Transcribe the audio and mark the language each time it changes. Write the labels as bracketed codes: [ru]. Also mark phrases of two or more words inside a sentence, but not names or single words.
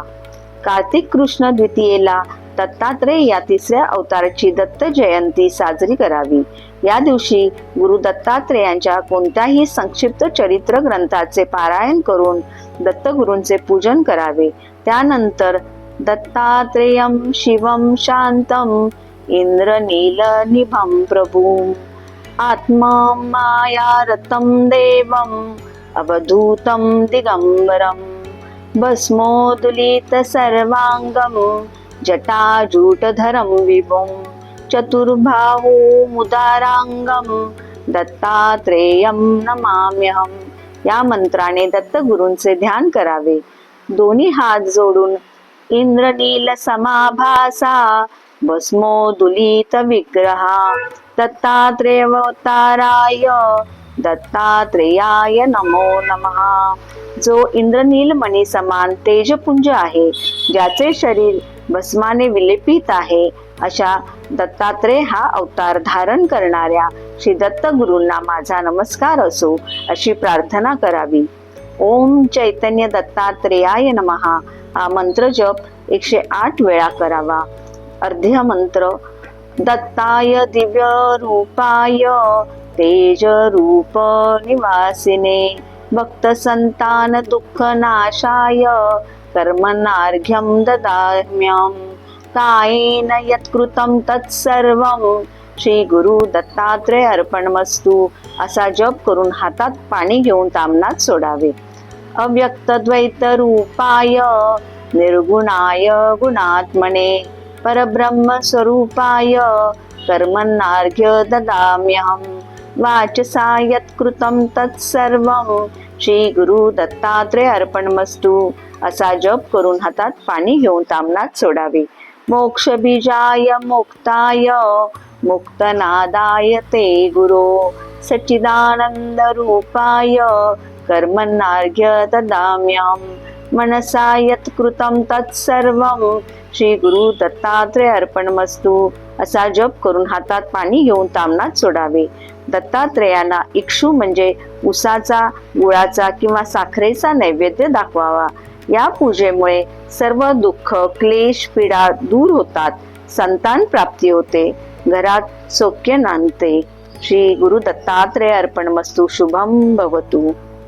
[mr] कार्तिक कृष्ण द्वितीयेला दत्तात्रेय या तिसऱ्या अवताराची दत्त जयंती साजरी करावी। या दिवशी गुरु दत्तात्रेयांच्या कोणत्याही संक्षिप्त चरित्र ग्रंथाचे पारायण करून दत्तगुरूंचे पूजन करावे। [sa] त्यानंतर दत्तात्रेयं शिवं शांतं इंद्रनीलनिभं प्रभुं आत्मा मायारतं देवं अवधूतं दिगंबरं भस्मोदुलित सर्वांगं जटाजूटधरं विभुं चतुर्बाहु मुदारांगं दत्तात्रेयं नमाम्यहं। [mr] या मंत्राने दत्तगुरूंचे ध्यान करावे। दोन्ही हात जोडून [sa] इंद्रनील समाभासा भस्मोदुलित विग्रहा दत्तात्रेयावताराय दत्तात्रेयाय नमो नमः। [mr] जो इंद्रनील मणी समान तेजपुंज आहे, ज्याचे शरीर भस्माने विलेपित आहे, अशा दत्तात्रेय हा अवतार धारण करणाऱ्या श्री दत्तगुरूंना माझा नमस्कार असो अशी प्रार्थना करावी। [sa] ओम चैतन्य दत्तात्रेयाय नमः [mr] हा मंत्र जप 108 वेळा करावा। [sa] अर्ध्य मंत्र दत्ताय दिव्य रूपाय तेज रूप निवासिने भक्त संतान दुःख नाशाय कर्मणार्घ्यं ददाम्यहं कायेन यत्कृतं तत्सर्वं श्री गुरु दत्तात्रेय अर्पणमस्तु [mr] असा जप करून हातात पाणी घेऊन तामनात सोडावे। [sa] अव्यक्त द्वैत रूपाय निर्गुणाय गुणात्मने परब्रह्म स्वरूपाय कर्मणार्घ्य ददाम्यहं वाचसा यत्कृतं तत्सर्वं श्री गुरु दत्तात्रेय अर्पणमस्तु [mr] असा जप करून हातात पाणी घेऊन तामनात सोडावे। [sa] मोक्ष बीजाय मुक्ताय मुक्तनादाय ते गुरो सच्चिदानन्दरूपाय कर्मणार्घ्य ददाम्यहं मनसा यत्कृतं तत्सर्वं श्री गुरु दत्तात्रय अर्पणमस्तु [mr] असा जप करून हातात पाणी घेऊन तामनात सोडावे. दत्तात्रयांना इक्षू म्हणजे उसाचा, गुळाचा किंवा साखरेचा नैवेद्य दाखवावा. या पूजेमुळे सर्व दुःख, क्लेश, पीडा दूर होतात. संतान प्राप्ती होते. घरात सौख्य नांदते. [sa] श्री गुरु दत्तात्रय अर्पणमस्तु. शुभम भवतु.